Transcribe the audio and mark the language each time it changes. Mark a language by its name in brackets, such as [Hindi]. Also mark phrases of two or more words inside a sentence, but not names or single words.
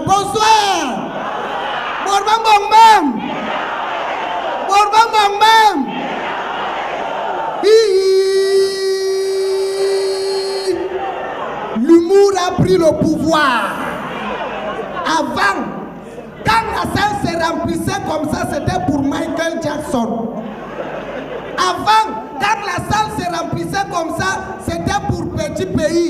[French] Bonsoir. Borbam bam bam. Borbam bam bam. L'humour a pris le pouvoir. Avant, quand la salle se remplissait comme ça, c'était pour Michael Jackson. Avant, quand la salle se remplissait comme ça, c'était pour Petit Pays.